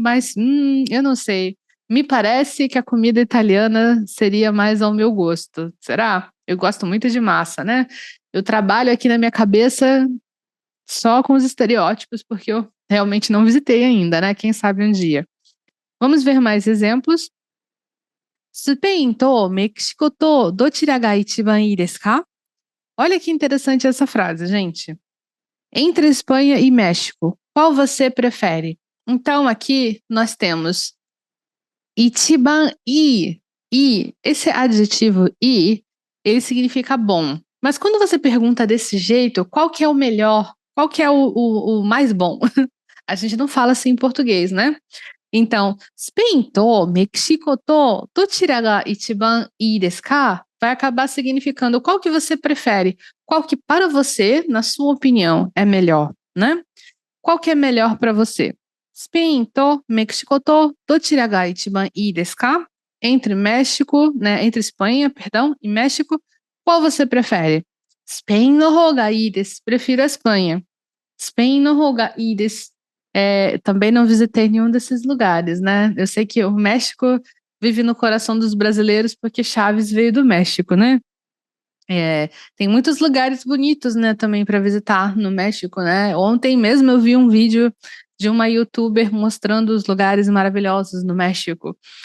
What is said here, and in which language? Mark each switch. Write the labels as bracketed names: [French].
[Portuguese] Mas eu não sei. Me parece que a comida italiana seria mais ao meu gosto. Será? Eu gosto muito de massa, né? Eu trabalho aqui na minha cabeça só com os estereótipos, porque eu realmente não visitei ainda, né? Quem sabe um dia. Vamos ver mais exemplos. [Japanese] スペインとメキシコとどちらが一番いいですか? [Portuguese] Olha que interessante essa frase, gente. Entre Espanha e México, qual você prefere? Então aqui nós temos ichiban i. E esse adjetivo "i", ele significa bom. Mas quando você pergunta desse jeito, qual que é o melhor? Qual que é o mais bom? A gente não fala assim em português, né? [Japanese] Então, スペインとメキシコとどちらが一番いいですか? [Portuguese] Vai acabar significando qual que você prefere, qual que para você, na sua opinião, é melhor, né? Qual que é melhor para você? [Japanese] スペインとメキシコとどちらが一番いいですか? [Portuguese] Entre México, né, entre Espanha, perdão, e México, qual você prefere? [Japanese] スペインの方がいいです. [Portuguese] Prefiro a Espanha. [Japanese] スペインの方がいいです. [Portuguese] Também não visitei nenhum desses lugares, né? Eu sei que o México vive no coração dos brasileiros porque Chaves veio do México, né? Tem muitos lugares bonitos, né, também para visitar no México, né? Ontem mesmo eu vi um vídeo de uma youtuber mostrando os lugares maravilhosos no México.